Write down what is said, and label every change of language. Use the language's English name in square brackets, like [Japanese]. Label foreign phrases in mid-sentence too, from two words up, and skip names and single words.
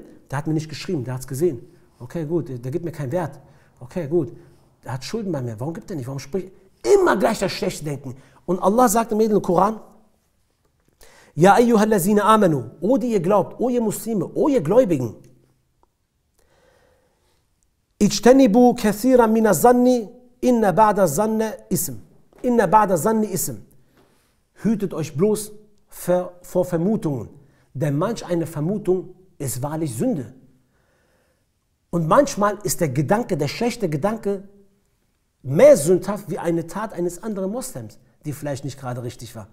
[German] Der hat mir nicht geschrieben, der hat es gesehen. Okay, gut, der gibt mir keinen Wert. Okay, gut, der hat Schulden bei mir. Warum gibt er nicht? Warum spricht immer gleich das schlechte Denken? Und Allah sagt im edlen Koran, [Arabic] يا أيها الذين آمنوا, [German] o die ihr glaubt, o ihr Muslime, o ihr Gläubigen. [Arabic] اجتنبوا كثيرا من الظن إن بعض الظن إثم. إن بعض الظن إثم. [German] Hütet euch bloß vor Vermutungen, denn manch eine Vermutung ist wahrlich Sünde. Und manchmal ist der Gedanke, der schlechte Gedanke, mehr sündhaft wie eine Tat eines anderen Moslems, die vielleicht nicht gerade richtig war.